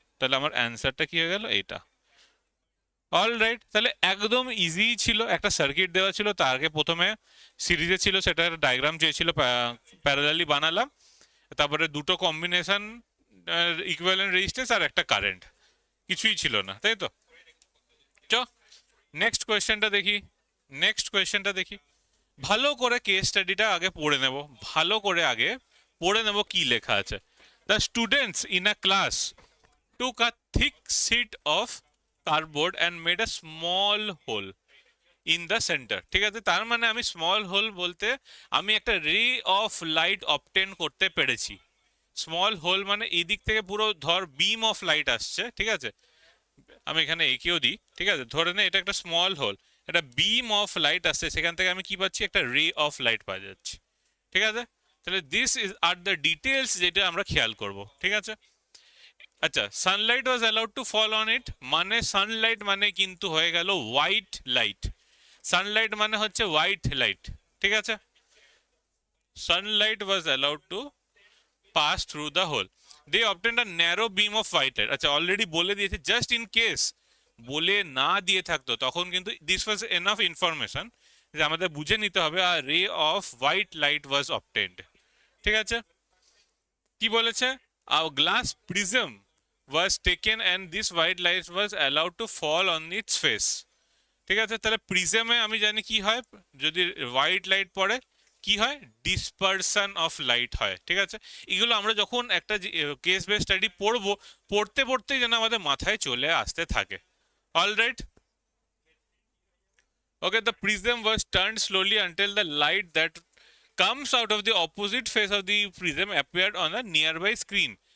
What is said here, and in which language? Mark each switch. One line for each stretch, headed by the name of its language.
Bangla: তাহলে আমার অ্যান্সারটা কি হয়ে গেল, এইটা। অলরাইট, তাহলে একদম ইজি ছিল, একটা সার্কিট দেওয়া ছিল, তার আগে প্রথমে সিরিজে ছিল, সেটার ডায়াগ্রাম চেয়েছিল, প্যারালালি বানালাম, তারপরে দুটো কম্বিনেশন ইকুইভ্যালেন্ট রেজিস্ট্যান্স আর একটা কারেন্ট, কিছুই ছিল না, তাই তো। চ নেক্সট কোয়েশ্চেনটা দেখি, নেক্সট কোয়েশ্চেনটা দেখি। ভালো করে কেস স্টাডিটা আগে পড়ে নেব, ভালো করে আগে পড়ে নেব কি লেখা আছে।
English: The students in a class took a thick sheet of cardboard and made a small hole in the center।
Bangla: ঠিক আছে, তার মানে আমি স্মল হোল বলতে আমি একটা রে অফ লাইট অবটেন করতে পেরেছি। স্মল হোল মানে এই দিক থেকে পুরো ধর বিম অফ লাইট আসছে, ঠিক আছে, আমি এখানে এঁকেও দিই, ঠিক আছে, ধরে নে এটা একটা স্মল হোল, একটা বিম অফ লাইট আসছে, সেখান থেকে আমি কি পাচ্ছি, একটা রে অফ লাইট পাওয়া যাচ্ছে। ঠিক আছে, তাহলে
English: this is are the details
Bangla: যেটা আমরা খেয়াল করব। ঠিক আছে, আচ্ছা,
English: sunlight was allowed to fall on it,
Bangla: মানে সানলাইট মানে কিন্তু হয়ে গেল হোয়াইট লাইট। সানলাইট মানে হচ্ছে হোয়াইট লাইট, ঠিক আছে।
English: Sunlight was allowed to pass through the hole, they obtained a narrow beam of white light.
Bangla: আচ্ছা, অলরেডি বলে দিয়েছে, জাস্ট ইন কেস বলে না দিয়ে থাকতো তখন কিন্তু
English: this was enough information
Bangla: যে আমাদের বুঝে নিতে হবে, আর
English: Ray of white light was obtained.
Bangla: ঠিক আছে, কি বলেছে,
English: A glass prism was taken and this white light was allowed to fall on its face।
Bangla: ঠিক আছে, তাহলে প্রিজমে আমি জানি কি হয়, যদি হোয়াইট লাইট পড়ে কি হয়, ডিসপারশন অফ লাইট হয়। ঠিক আছে, এগুলো আমরা যখন একটা কেস বেস স্টাডি পড়বো, পড়তে পড়তেই যেন আমাদের মাথায় চলে আসতে থাকে।
English: Alright, okay, the prism was turned slowly until the light that comes out of the opposite face of the prism appeared on a nearby screen।